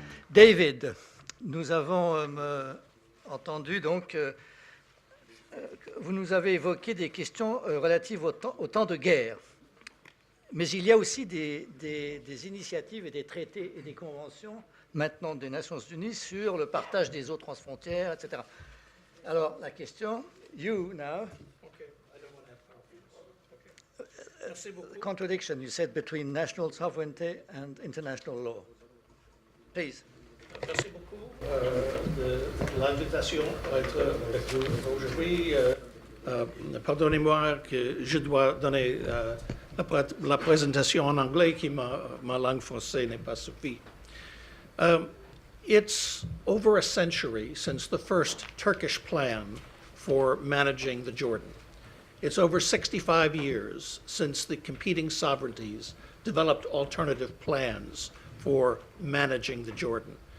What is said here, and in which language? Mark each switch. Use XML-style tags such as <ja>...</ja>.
<fr>David, nous avons entendu donc, vous nous avez évoqué des questions relatives au temps de guerre. Mais il y a aussi des initiatives et des traités et des conventions maintenant des Nations Unies sur le partage des eaux transfrontières, etc. Alors la question,</fr> <en>you now. Okay, I don't want to have conflicts.</en> <fr>Okay. Merci beaucoup.</fr> <en>Contradiction, you said, between national sovereignty and international law. Please.</en> <fr>Merci beaucoup de l'invitation à être avec vous aujourd'hui. Pardonnez-moi que je dois donner la présentation en anglais, qui ma langue française n'est pas suffisante.</fr> <en>It's over a century since the first Turkish plan for managing the Jordan. It's over 65 years since the competing sovereignties developed alternative plans for managing the Jordan.</en>